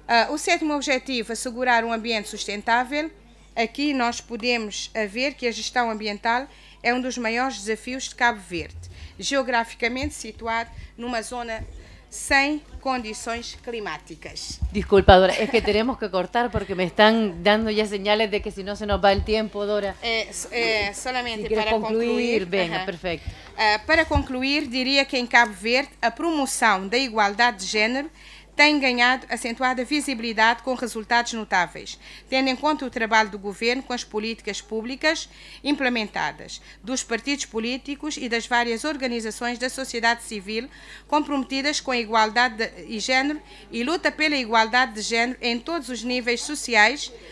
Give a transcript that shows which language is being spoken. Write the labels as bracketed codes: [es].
[pt] O sétimo objetivo, assegurar um ambiente sustentável. Aqui nós podemos ver que a gestão ambiental é um dos maiores desafios de Cabo Verde, geograficamente situado numa zona sem condições climáticas. [es] Disculpa, Dora, es que tenemos que cortar porque me están dando ya señales de que si no se nos va el tiempo, Dora. Solamente si para concluir. Venga, perfecto. [pt] Para concluir, diria que em Cabo Verde a promoção da igualdade de género tem ganhado acentuada visibilidade com resultados notáveis, tendo em conta o trabalho do governo com as políticas públicas implementadas, dos partidos políticos e das várias organizações da sociedade civil comprometidas com a igualdade de género e luta pela igualdade de género em todos os níveis sociais,